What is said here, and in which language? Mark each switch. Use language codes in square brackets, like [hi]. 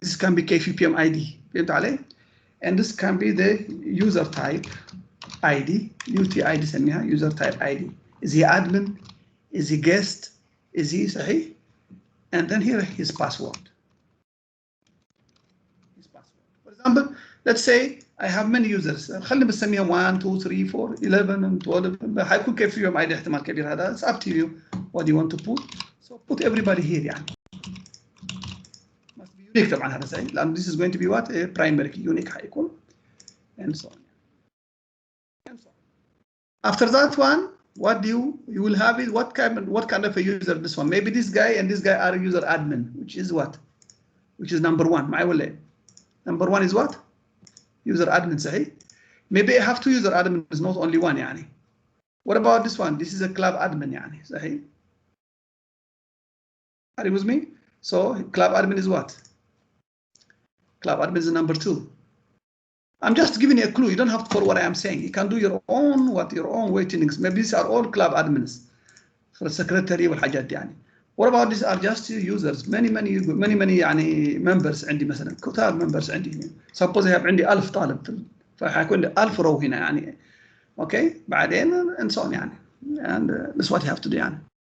[en] This can be KVPM ID. [ar] فهمت علي? [en] And this can be the user type ID. UTID [ar] سميها [en] user type ID. Is he admin? Is he guest? Is he [ar] صحيح? [en] And then here his password. For example, let's say I have many users. [ar] خلينا بنسميها 1 2 3 4 11 and 12. حيكون كيف فيهم ID احتمال كبير هذا. [en] It's up to you what you want to put. So put everybody here [ar] يعني. [en] Must be unique [ar] طبعا هذا صحيح. لأن [en] this is going to be what? A primary unique [ar] حيكون. [en] And so on. After that one, what you will have is what kind of a user this one? Maybe this guy and this guy are user admin, which is what? Which is number 1. [ar] معي ولا؟ [en] Number 1 is what? User admin [ar] صحيح. [en] Maybe I have 2 user admins, not only 1 [ar] يعني. [en] What about this one? This is a club admin [ar] يعني صحيح. [en] Are you with me? So club admin is what? Club admin is number 2. I'm just giving you a clue. You don't have to follow what I am saying. You can do your own weightings. Maybe these are all club admins for the secretary [ar] والحاجات دي يعني. [en] What about these are just users? [ar] Many يعني members عندي مثلا كتار members عندي. [en] Suppose I have [ar] عندي 1000 طالب فحيكون 1000 رو هنا يعني. [en] Okay. [ar] بعدين [en] and so on [ar] يعني. [en] And that's what you have to do يعني.